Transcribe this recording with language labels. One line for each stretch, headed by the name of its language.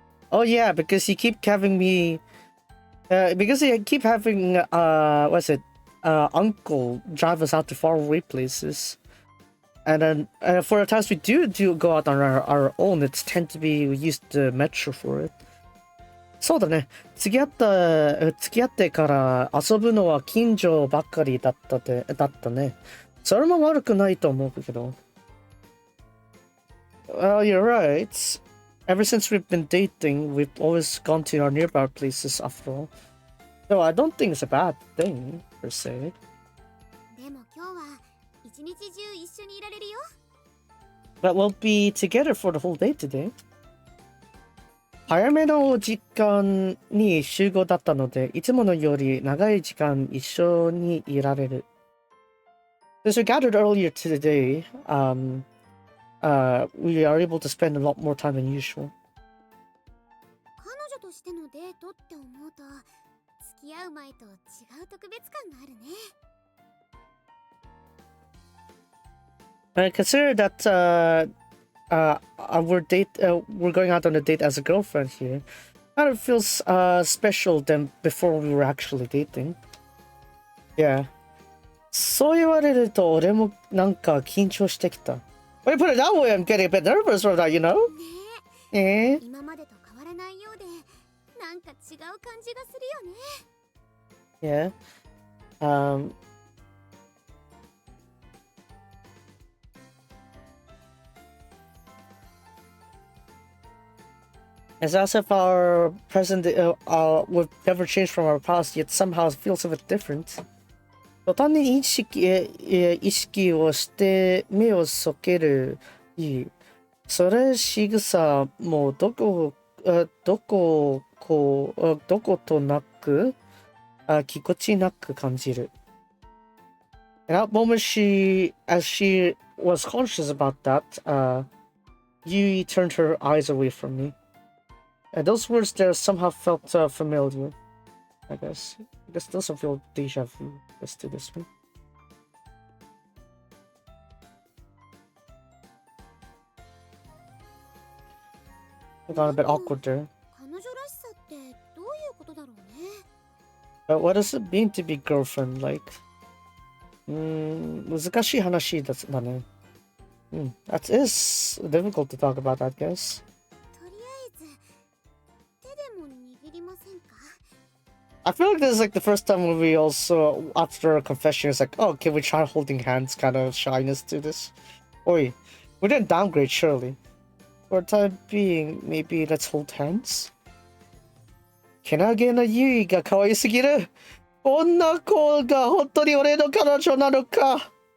English: Oh yeah, because you keep having me, because you keep having uncle drive us out to faraway places, and then for the times we do go out on our own, it's tend to be we use the metro for it.
Japanese: そうだね。付き合ってから遊ぶのは近所ばっかりだったね。それも悪くないと思うけど。
English: Well, you're right. Ever since we've been dating, we've always gone to our nearby places after all. Though I don't think it's a bad thing, per se.
Japanese: でも今日は一日中一緒にいられるよ。
English: But we'll be together for the whole day today.
Japanese: 早めの時間に集合だったので、いつものより長い時間一緒にいられる。
English: Since we gathered earlier today, we are able to spend a lot more time than usual.
Japanese: 彼女としてのデートって思うと、付き合う前と違う特別感があるね。
English: I consider that we're going out on a date as a girlfriend here. Kind of feels special than before we were actually dating. Yeah.
Japanese: そう言われると俺もなんか緊張してきた。
English: When you put it that way, I'm getting a bit nervous from that, you know?
Japanese: ねえ。今までと変わらないようで、なんか違う感じがするよね。
English: Yeah. It's as if our present, we've never changed from our past, yet somehow it feels a bit different.
Japanese: 途端に意識をして目をそけるいい。それ仕草もどことなく、ぎこちなく感じる。
English: In that moment, as she was conscious about that, Yui turned her eyes away from me. And those words there somehow felt familiar, I guess. I guess those feel deja vu. Let's do this one. I got a bit awkward there.
Japanese: 彼女らしさってどういうことだろうね。
English: But what does it mean to be girlfriend like?
Japanese: 難しい話だね。
English: That is difficult to talk about, I guess.
Japanese: とりあえず手でも握りませんか？
English: I feel like this is like the first time when we also, after a confession, it's like, oh, can we try holding hands? Kind of shyness to this. Oi, we didn't downgrade, surely. For the time being, maybe let's hold hands?
Japanese: けなげなユイが可愛すぎる。こんな子が本当に俺の彼女なのか。